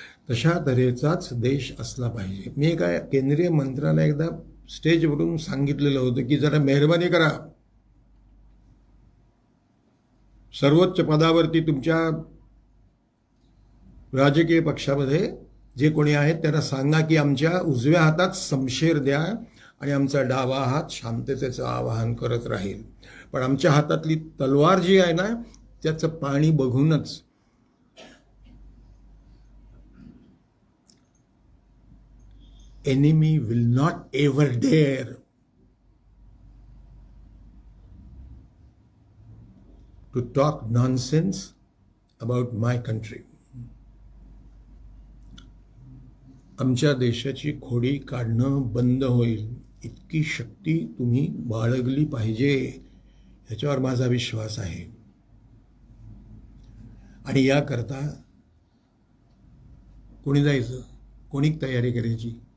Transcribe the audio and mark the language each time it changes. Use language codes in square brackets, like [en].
[mr] तशा तऱ्हेचाच देश असला पाहिजे. मी एका केंद्रीय मंत्र्याला एकदा स्टेजवरून सांगितलेलं होतं की जरा मेहरबानी करा, सर्वोच्च पदावरती तुमच्या राजकीय पक्षामध्ये जे कोणी आहेत त्यांना सांगा की आमच्या उजव्या हातात शमशेर द्या आणि आमचा डावा हात शांततेचं आवाहन करत राहील. पण आमच्या हातातली तलवार जी आहे ना त्याचं पाणी बघूनच [en] enemy will not ever dare to talk nonsense about my country. [mr] आमच्या देशाची खोडी काढणं बंद होईल इतकी शक्ती तुम्ही बाळगली पाहिजे, ह्याच्यावर माझा विश्वास आहे. आणि याकरता कोणी जायचं, कोणी तयारी करायची?